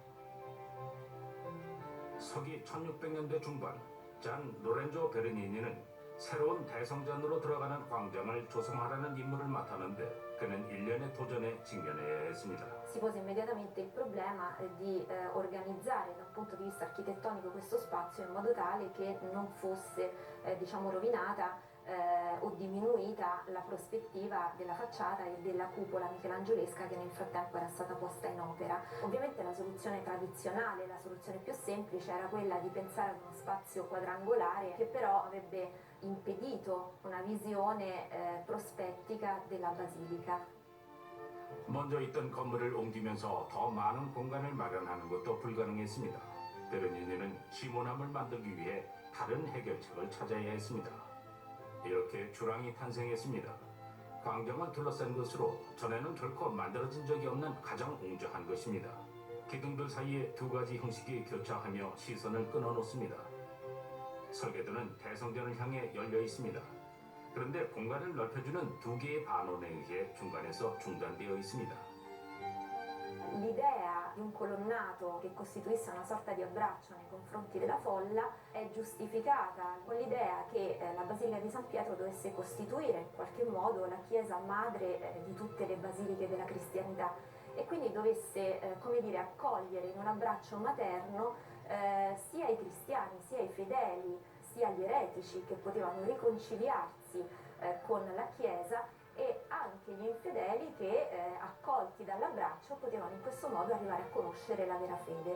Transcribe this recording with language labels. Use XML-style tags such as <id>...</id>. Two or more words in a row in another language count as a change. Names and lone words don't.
<ko>서기 1600년대 중반, 잔 로렌조 베르니니는 새로운 대성전으로 들어가는 광장을 조성하라는 임무를 맡았는데 그는 일련의 도전에 직면해야 했습니다.</ko> <it>Si pose immediatamente il problema di organizzare da un punto di vista architettonico questo spazio in modo tale che non fosse diciamo rovinata o diminuita la prospettiva della facciata e della cupola michelangiolesca che nel frattempo era stata posta in opera. Ovviamente la soluzione tradizionale, la soluzione più semplice era quella di pensare ad uno spazio quadrangolare che però avrebbe impedito una visione prospettica della basilica.</it> <ko>먼저 있던 건물을 옮기면서 더 많은 공간을 마련하는 것도 불가능했습니다. 베르니니는 시몬함을 만들기 위해 다른 해결책을 찾아야 했습니다. 이렇게 주랑이 탄생했습니다. 광장을 둘러싼 것으로 전에는 결코 만들어진 적이 없는 가장 웅장한 것입니다. 기둥들 사이에 두 가지 형식이 교차하며 시선을 끊어놓습니다. 설계도는 대성전을 향해 열려 있습니다. 그런데 공간을 넓혀주는 두 개의 반원에 의해 중간에서 중단되어 있습니다.</ko> <it>L'idea di un colonnato che costituisse una sorta di abbraccio nei confronti della folla è giustificata con l'idea che la Basilica di San Pietro dovesse costituire in qualche modo la chiesa madre di tutte le basiliche della cristianità e quindi dovesse come dire, accogliere in un abbraccio materno sia i cristiani, sia i fedeli, sia gli eretici che potevano riconciliarsi con la Chiesa e anche gli infedeli che accolti dall'abbraccio potevano in questo modo arrivare a conoscere la vera fede.</it>